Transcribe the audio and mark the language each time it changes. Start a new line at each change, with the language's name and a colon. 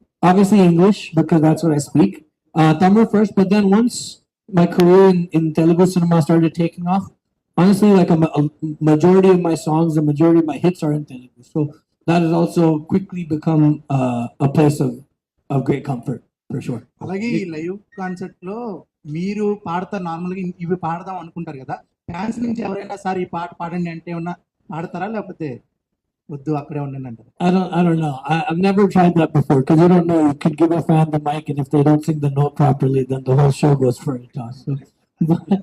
English: Obviously, English because that's what I speak. Tamil first, but then once my career in Telugu cinema started taking off, honestly, like a majority of my songs, the majority of my hits are in Telugu. So that has also quickly become a place of great comfort for sure.
Telugu: అలాగే ఈ live concert లో మీరు పాడతారు, normal గా ఇవి పాడదాం అనుకుంటారు కదా, ఫ్యాన్స్ నుంచి ఎవరైనా సార్ ఈ పాట పాడండి అంటే ఏమన్నా పాడతారా, లేకపోతే వద్దు అక్కడే ఉండండి అంటారు?
English: I don't know. I've never tried that before because you don't know. You could give a fan the mic, and if they don't sing the note properly, then the whole show goes for a toss. So, but